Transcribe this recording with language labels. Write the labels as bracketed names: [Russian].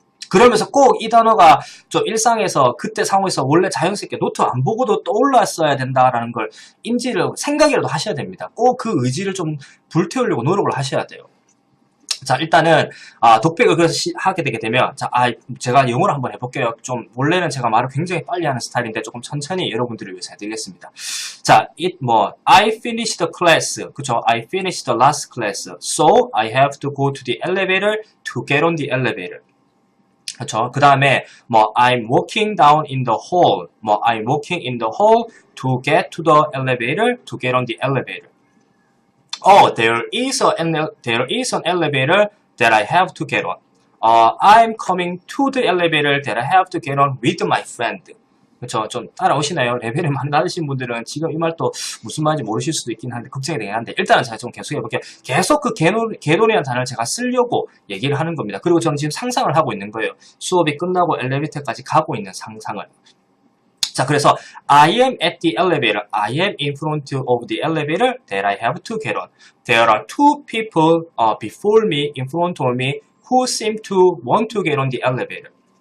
[Korean] 그러면서 꼭 이 단어가 좀 일상에서 그때 상황에서 원래 자연스럽게 노트 안 보고도 떠올랐어야 된다라는 걸 생각이라도 하셔야 됩니다. 꼭 그 의지를 좀 불태우려고 노력을 하셔야 돼요. 자, 일단은 독백을 그래서 하게 되게 되면 제가 영어로 한번 해볼게요. 좀 원래는 제가 말을 굉장히 빨리 하는 스타일인데 조금 천천히 여러분들을 위해서 해드리겠습니다. 자, [English] I finished the class. [Korean] 그쵸? [English] I finished the last class. So I have to go to the elevator to get on the elevator. [Korean] 그렇죠. 그 다음에 [English] I'm walking down in the hall. I'm walking in the hall to get to the elevator to get on the elevator. There is an elevator that I have to get on. I'm coming to the elevator that I have to get on with my friend. [Korean] 그렇죠. 좀 따라오시나요? 레벨이 많이 낮으신 분들은 지금 이 말도 무슨 말인지 모르실 수도 있긴 한데 걱정이 되긴 한데 일단은 제가 좀 계속 해볼게요. 계속 그 개론이라는 단어를 제가 쓰려고 얘기를 하는 겁니다. 그리고 저는 지금 상상을 하고 있는 거예요. 수업이 끝나고 엘리베이터까지 가고 있는 상상을. 자, 그래서 [English] I am at the elevator. I am in front of the elevator that I have to get on. There are two people before me, in front of me, who seem to want to get on the elevator.